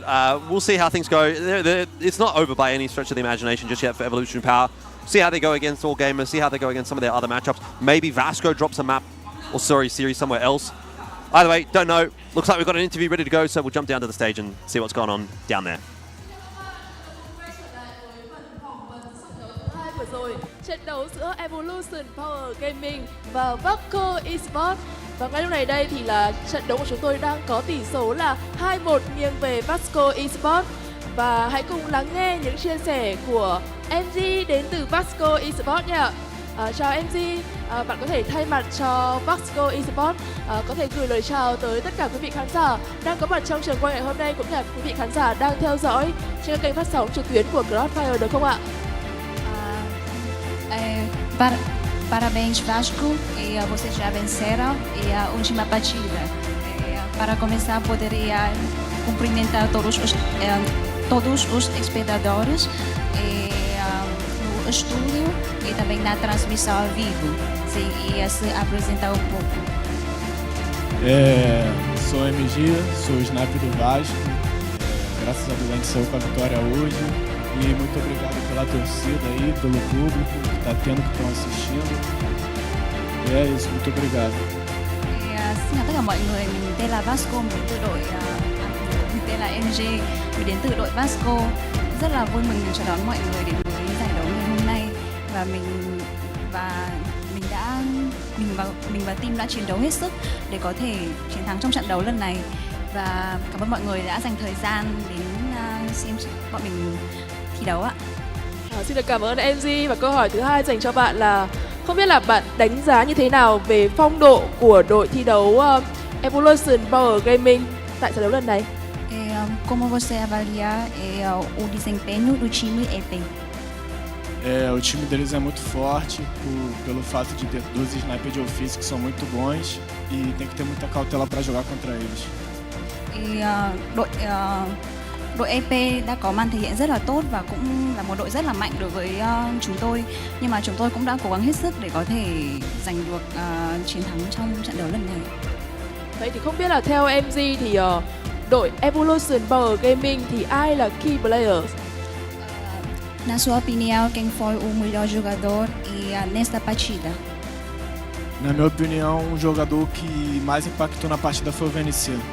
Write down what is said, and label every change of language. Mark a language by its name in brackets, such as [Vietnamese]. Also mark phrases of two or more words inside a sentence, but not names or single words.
[English] We'll see how things go. It's not over by any stretch of the imagination just yet for Evolution Power. See how they go against All Gamers. See how they go against some of their other matchups. Maybe Vasco drops a map or series somewhere else. Either way, don't know. Looks like we've got an interview ready to go, so we'll jump down to the stage and see what's going on down there. [Vietnamese] Trận đấu giữa Evolution Power Gaming và Vasco Esports. Và ngay lúc này đây thì là trận đấu của chúng tôi đang có tỷ số là 2-1 nghiêng về Vasco Esports. Và hãy cùng lắng nghe những chia sẻ của MG đến từ Vasco Esports nha. Chào MG, bạn có thể thay mặt cho Vasco Esports có thể gửi lời chào tới tất cả quý vị khán giả đang có mặt trong trường quay ngày hôm nay, cũng như là quý vị khán giả đang theo dõi trên các kênh phát sóng trực tuyến của CROSSFIRE được không ạ? [Portuguese] Parabéns Vasco, vocês já venceram a última partida. Para começar, poderia cumprimentar todos os espectadores no estúdio e também na transmissão ao vivo. Se ia se apresentar um pouco. Sou MG, sou o sniper do Vasco. Graças a Deus a gente saiu com a vitória hoje. E muito obrigado pela torcida aí, pelo público que está tendo, que estão assistindo. E é isso, muito obrigado. [Vietnamese] Xin chào tất cả mọi người, mình tên là Vasco, mình tên là MG, mình đến từ đội Vasco. Rất là vui mừng chào đón mọi người đến với giải đấu ngày hôm nay và mình và team đã chiến đấu hết sức để có thể chiến thắng trong trận đấu lần này. Và cảm ơn mọi người đã dành thời gian đến xem bọn mình thi đấu ạ. Xin được cảm ơn MG, và câu hỏi thứ hai dành cho bạn là không biết là bạn đánh giá như thế nào về phong độ của đội thi đấu Evolution Power Gaming tại trận đấu lần này? [Portuguese] Como você avalia o desempenho do time EP? O time deles é muito forte pelo fato de ter 2 snipers de ofício que são muito bons e tem que ter muita cautela para jogar contra eles. [Vietnamese] Đội EP đã có màn thể hiện rất là tốt và cũng là một đội rất là mạnh đối với chúng tôi, nhưng mà chúng tôi cũng đã cố gắng hết sức để có thể giành được chiến thắng trong trận đấu lần này. Vậy thì không biết là theo MG thì đội Evolution Power Gaming thì ai là [English] key players? [Portuguese] Na sua opinião, quem foi o melhor jogador nesta partida? Na minha opinião, jogador que mais impactou na partida foi o VNC.